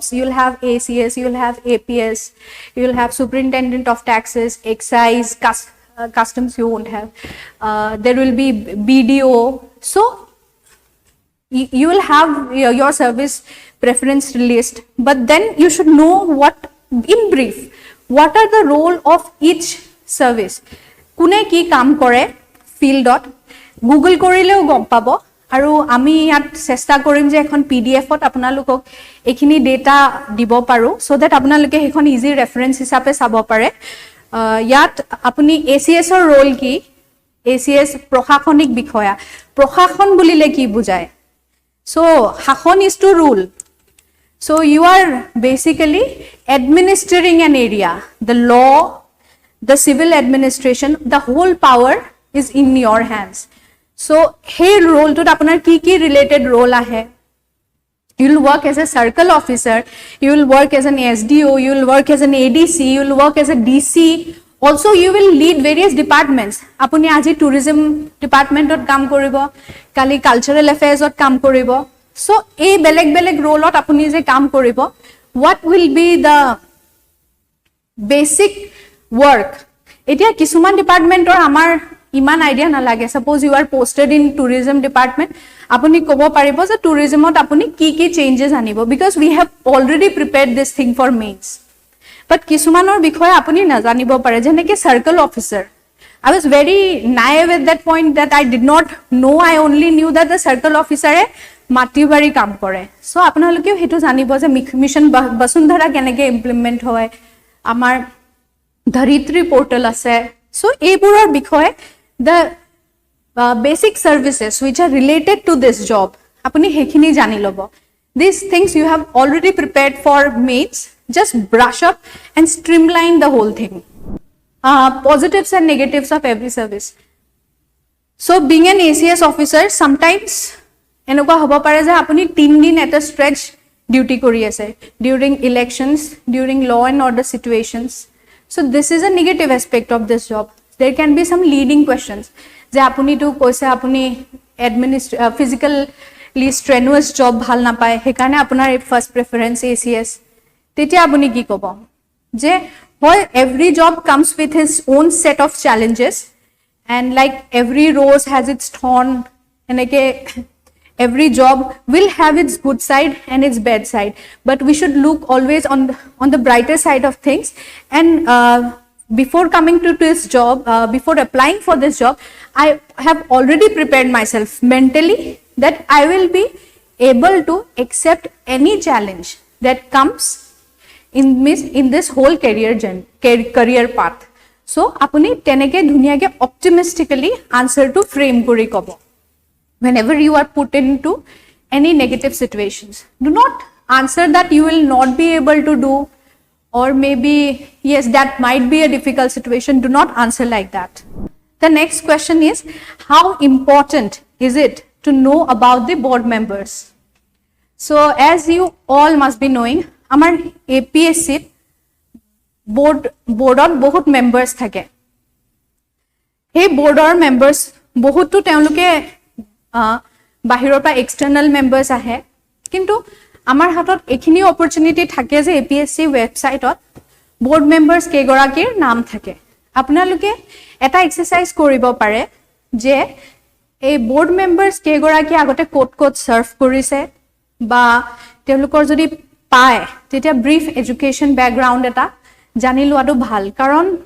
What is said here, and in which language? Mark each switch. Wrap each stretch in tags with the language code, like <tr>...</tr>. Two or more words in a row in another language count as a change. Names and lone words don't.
<en>You'll have ACS, you'll have APS, you'll have superintendent of taxes, excise, customs you won't have, there will be BDO. So you will have your service preference list, but then you should know what, in brief, what are the role of each service.</en> <as>কোনে কি কাম কৰে fieldত, Google কৰিলেও গম পাব, আৰু আমি য'ত চেষ্টা কৰিম যে এখন PDFত আপোনালোকক এখিনি data দিব পাৰোঁ,</as> <en>so that</en> <as>আপোনালোকে এখন</as> <en>easy reference</en> <as>হিচাপে চাব পাৰে. ইয়াত আপুনি ACS ৰ ৰোল কি, ACS প্ৰশাসনিক বিষয়া, প্ৰশাসন বুলিলে কি বুজায়?</as> <en>So শাসন is to rule. So you are basically administering an area, the law, the civil administration, the whole power is in your hands.</en> <as>So hey role to আপোনাৰ কি related role ahe.</as> <en>You will work as a circle officer, you will work as an SDO, you will work as an ADC, you will work as a DC. Also, you will lead various departments.</en> <as>আপুনি আজি</as> <en>tourism department</en> <as>ত কাম কৰিব, কালি</as> <en>cultural affairs</en> <as>ত কাম কৰিব. So, এটা বেলেগ role ত আপুনি যে কাম কৰিব.</as> <en>What will be the basic work?</en> <as>এতিয়া কিছুমান department ৰ আমাৰ ইমান আইডিয়া নালাগে</as> <en>suppose you are posted in tourism department</en> <as>আপুনি ক'ব পাৰিব যে tourismত আপুনি কি changes আনিব</as> <en>because we have already prepared this thing for mains but</en> <as>কিছুমানৰ বিষয়ে আপুনি নাজানিব পাৰে যেনেকৈ</as> <en>circle officer I was very naive at that point that I did not know I only knew that the circle officer</en> <as>মাটিবাৰী কাম কৰে</as> <en>so</en> <as>আপোনালোকেও হেতু জানিব যে মিশন বসুন্ধৰা কেনেকৈ ইমপ্লিমেন্ট হয় আমাৰ ধৰিত্ৰী পোৰ্টেল আছে</as> <en>so</en> <as>এইবোৰৰ বিষয়ে</as> <en>the basic services which are related to this job</en> <as>আপুনি হেখিনি জানি ল'ব</as> <en>these things you have already prepared for mates just brush up and streamline the whole thing positives and negatives of every service so being an ACS officer sometimes</en> <as>এনেকুৱা হ'ব পাৰে যে আপুনি 3 দিন</as> <en>at a stretch duty</en> <as>কৰি আছে</as> <en>during elections during law and order situations so this is a negative aspect of this job there can be some leading questions</en> <as>যে আপুনি তো কৈছে আপুনি</as> <en>physically strenuous job</en> <as>ভাল না পায় হেকাৰণে আপোনাৰ</as> <en>first preference</en> <as>ACS তেতিয়া আপুনি কি ক'ব যে হয়</as> <en>every job comes with his own set of challenges and like every rose has its thorn এনেকে every job will have its good side and its bad side but we should look always on the brighter side of things and before coming to this job before applying for this job I have already prepared myself mentally that I will be able to accept any challenge that comes in this whole career path</en> <as>so আপুনি তেনেকে ধুনীয়াকৈ</as> <en>optimistically answer</en> <as>to frame কৰি ক'ব</as> <en>whenever you are put into any negative situations do not answer that you will not be able to do or maybe yes that might be a difficult situation do not answer like that the next question is how important is it to know about the board members so as you all must be knowing</en> <as>amar APSC board bahut members thake হেই boardৰ members বহুতো তেওঁলোকে বাহিৰৰ পৰা</as> <en>external members</en> <as>আছে কিন্তু আমাৰ হাতত এখিনি অপৰচুনিটি থাকে যে APSC ওয়েবসাইটত</as> <en>board members</en> <as>কেগৰাকীৰ নাম থাকে আপোনালোকে এটা এক্সাৰসাইজ কৰিব পাৰে যে এই</as> <en>board members</en> <as>কেগৰাকী আগতে কোট সাৰ্ভ কৰিছে বা তেওঁলোকৰ যদি পায় তেতিয়া</as> <en>brief education background</en> <as>এটা জানি লোৱাটো ভাল কাৰণ</as>